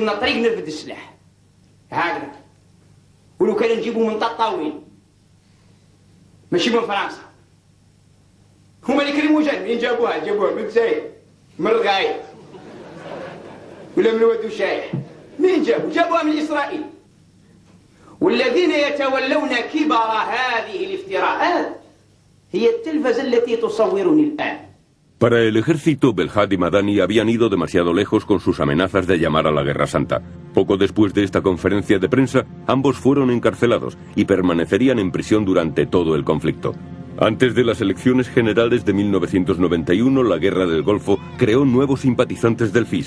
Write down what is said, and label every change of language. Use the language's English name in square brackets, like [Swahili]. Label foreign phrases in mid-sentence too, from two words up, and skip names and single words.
[Arabic] لنا طريق نرفد السلاح هكذا ولو كان نجيبوا من طاطاوين ماشي من فرنسا هما اللي كريمو جان منين جابوها من الجزائر من الرغاية ولا من ودو شايح منين جابوها من إسرائيل والذين يتولون كبر هذه الافتراءات هي التلفزة التي تصورني الآن. [Spanish] Para el ejército, Belhad y Madani habían ido demasiado lejos con sus amenazas de llamar a la Guerra Santa. Poco después de esta conferencia de prensa, ambos fueron encarcelados y permanecerían en prisión durante todo el conflicto. Antes de las elecciones generales de 1991, la Guerra del Golfo creó nuevos simpatizantes del FIS.